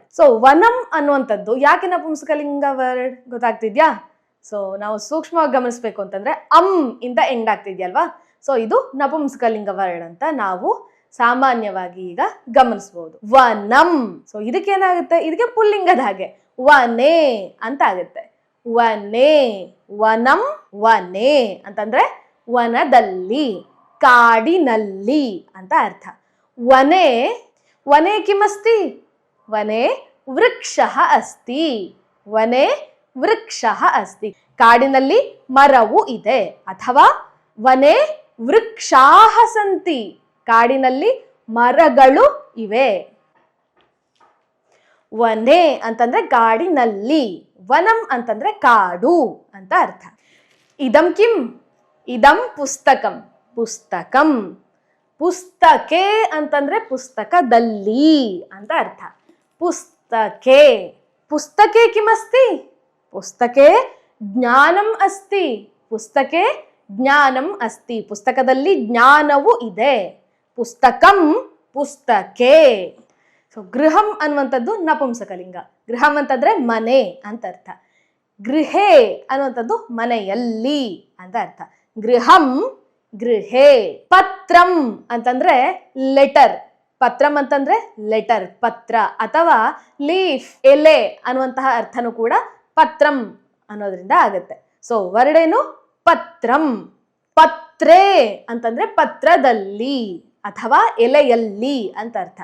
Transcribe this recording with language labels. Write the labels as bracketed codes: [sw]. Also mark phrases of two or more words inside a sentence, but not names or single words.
[kn] ಸೊ ವನಂ ಅನ್ನುವಂಥದ್ದು ಯಾಕೆ ನಪುಂಸಕಲಿಂಗ ವರ್ಡ್ ಗೊತ್ತಾಗ್ತಿದ್ಯಾ? ಸೊ ನಾವು ಸೂಕ್ಷ್ಮವಾಗಿ ಗಮನಿಸ್ಬೇಕು ಅಂತಂದ್ರೆ ಇಂದ ಎಂಡ್ ಆಗ್ತಿದ್ಯಲ್ವಾ? ಸೊ ಇದು ನಪುಂಸಕಲಿಂಗ ವರ್ಡ್ ಅಂತ ನಾವು ಸಾಮಾನ್ಯವಾಗಿ ಈಗ ಗಮನಿಸಬಹುದು. ವನಂ. ಸೊ ಇದಕ್ಕೆ ಏನಾಗುತ್ತೆ? ಇದಕ್ಕೆ ಪುಲ್ಲಿಂಗದ ಹಾಗೆ ವನೆ ಅಂತ ಆಗುತ್ತೆ. ವನೆ. [sa] ವನಂ, ವನೆ [kn] ಅಂತಂದ್ರೆ ವನದಲ್ಲಿ, ಕಾಡಿನಲ್ಲಿ ಅಂತ ಅರ್ಥ. [sa] ವನೆ. ವನೆ ಕಿಮಸ್ತಿ? ವನೆ ವೃಕ್ಷಃ ಅಸ್ತಿ. ವನೆ ವೃಕ್ಷಃ ಅಸ್ತಿ. [kn] ಕಾಡಿನಲ್ಲಿ ಮರವು ಇದೆ ಅಥವಾ [sa] ವನೆ ವೃಕ್ಷಾಃ ಸಂತಿ. [kn] ಕಾಡಿನಲ್ಲಿ ಮರಗಳು ಇವೆ. ವನೆ ಅಂತಂದ್ರೆ ಕಾಡಿನಲ್ಲಿ, ವನಂ ಅಂತಂದ್ರೆ ಕಾಡು ಅಂತ ಅರ್ಥ. [sa] ಇದಂ ಕಿಂ? ಇದಂ ಪುಸ್ತಕಂ. ಪುಸ್ತಕಂ. [kn] ಪುಸ್ತಕೆ ಅಂತಂದ್ರೆ ಪುಸ್ತಕದಲ್ಲಿ ಅಂತ ಅರ್ಥ. [sa] ಪುಸ್ತಕೆ. ಪುಸ್ತಕೆ ಕಿಮಸ್ತಿ? ಪುಸ್ತಕೆ ಜ್ಞಾನಂ ಅಸ್ತಿ. ಪುಸ್ತಕೆ ಜ್ಞಾನಂ ಅಸ್ತಿ. [kn] ಪುಸ್ತಕದಲ್ಲಿ ಜ್ಞಾನವು ಇದೆ. [sa] ಪುಸ್ತಕಂ, ಪುಸ್ತಕೆ. [kn] ಸೊ ಗೃಹಂ ಅನ್ನುವಂಥದ್ದು ನಪುಂಸಕಲಿಂಗ. ಗೃಹಂ ಅಂತಂದ್ರೆ ಮನೆ ಅಂತ ಅರ್ಥ. ಗೃಹೆ ಅನ್ನುವಂಥದ್ದು ಮನೆಯಲ್ಲಿ ಅಂತ ಅರ್ಥ. [sa] ಗೃಹಂ, ಗೃಹೆ. [kn] ಪತ್ರಂ ಅಂತಂದ್ರೆ ಲೆಟರ್. ಪತ್ರಂ ಅಂತಂದ್ರೆ ಲೆಟರ್, ಪತ್ರ ಅಥವಾ ಲೀಫ್, ಎಲೆ ಅನ್ನುವಂತಹ ಅರ್ಥನೂ ಕೂಡ ಪತ್ರಂ ಅನ್ನೋದ್ರಿಂದ ಆಗತ್ತೆ. [en] so word [kn] ಏನು? ಪತ್ರಂ. ಪತ್ರೇ ಅಂತಂದ್ರೆ ಪತ್ರದಲ್ಲಿ ಅಥವಾ ಎಲೆಯಲ್ಲಿ ಅಂತ ಅರ್ಥ.